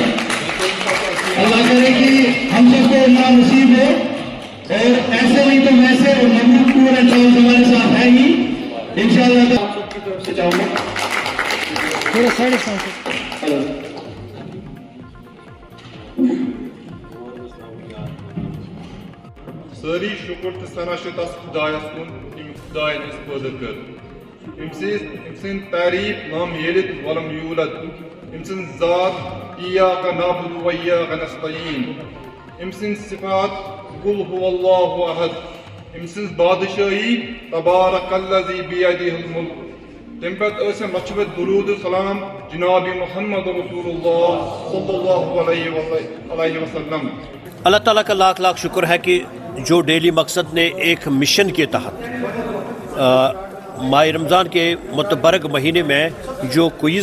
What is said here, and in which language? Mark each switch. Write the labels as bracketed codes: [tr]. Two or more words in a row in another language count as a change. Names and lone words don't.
[ur] اللہ کرے کہ ہم سب کو اللہ نصیب ہو, اور ایسے نہیں تو ویسے اور ممنوع پورے ٹراولز ہمارے ساتھ ہے ہی انشاءاللہ. آپ سب کی طرف سے چاہوں گا تھوڑا سائڈ سے. [ks] ساری شکر تو ثنا چھ تس خدایس کن یم خدای اس پٲدٕ کٔر. أمۍ سٕنٛز تعریٖف [ar] لم یلد ولم یولد. [ks] أمۍ سٕنٛز ذات [ar] ایاک نعبد و ایاک نستعین. [ks] أمۍ سٕنٛز صفات [ar] قل هو اللہ احد. [ks] أمۍ سٕنٛز بادشاہی [ar] تبارک الذی بیدہ الملک. [ks] تمہِ پتہٕ ٲسۍ أمۍ لچھوت درود سلام جناب محمد رسول اللہ صلی اللہ علیہ وسلم. [ur] اللہ تعالیٰ کا لاکھ لاکھ شکر ہے کہ جو ڈیلی مقصد نے ایک مشن کے تحت ماہ رمضان کے متبرک مہینے میں جو کوئز